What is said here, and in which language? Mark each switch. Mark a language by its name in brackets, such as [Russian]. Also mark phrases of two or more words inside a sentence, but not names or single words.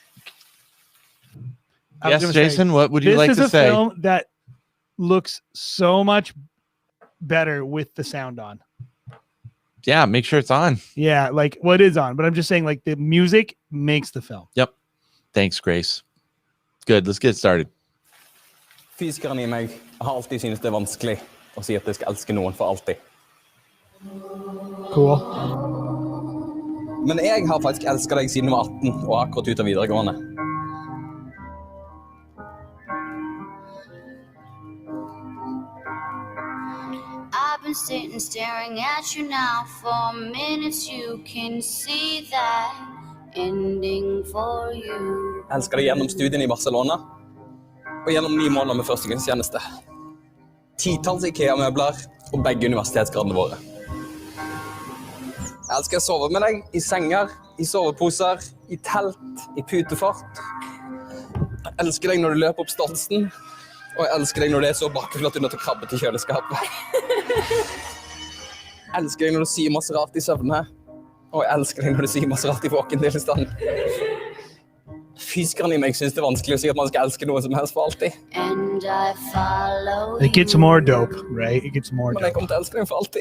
[English] Yes, Jason, what would you like to say? This is a film that looks so much better with the sound on. Yeah, make sure it's on. Yeah, like what is on, but I'm just saying, like, the music makes the film. Yep. Thanks, Grace. Good, let's get started. [Norwegian] Fysikeren I meg har alltid syntes det vanskelig å si at jeg skal elske noen for alltid. Cool. Men jeg har faktisk elsket deg siden jeg var 18 og akkurat ut av videregående. [English] I've been sitting staring at you now for minutes. You can see that ending for you. [Norwegian] Jeg elsker deg gjennom studien I Barcelona og gjennom 9 måneder med førstegangstjeneste. 10-talls IKEA-møbler og begge universitetsgradene våre. Jeg elsker å sove med deg I senger, I soveposer, I telt, I putefart. Jeg elsker deg når du løper opp stolsen, og jeg elsker deg når det så bakfull at du nødt til å krabbe til kjøleskapet. Jeg elsker deg når du sier masse rart I søvne, og jeg elsker deg når du sier masse rart I våkentilstand. Fysikeren I meg synes det vanskelig å si at man skal elske noe som helst for alltid. [English] It gets more dope, right? It gets more dope. [Norwegian] Men jeg kommer til å elske deg for alltid.